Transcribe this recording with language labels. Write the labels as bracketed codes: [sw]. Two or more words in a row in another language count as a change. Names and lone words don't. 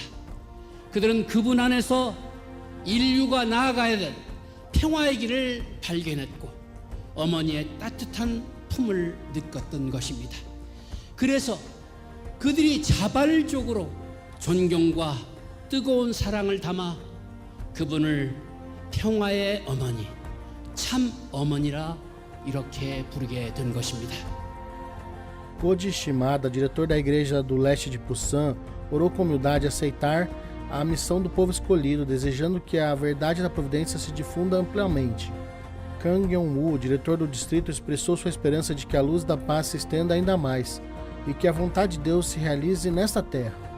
[ko] 그들은 그분 안에서 인류가 나아가야 될 평화의 길을 발견했고 어머니의 따뜻한 품을 느꼈던 것입니다. 그래서 그들이 자발적으로 존경과 뜨거운 사랑을 담아 그분을 평화의 어머니, 참 어머니라 이렇게 부르게 된 것입니다. [pt] Koji Shimada, diretor da Igreja do Leste de Pulsan, orou com humildade aceitar a missão do povo escolhido, desejando que a verdade da providência se difunda amplamente. Kang Yong-woo, diretor do distrito, expressou sua esperança de que a luz da paz se estenda ainda mais e que a vontade de Deus se realize nesta terra.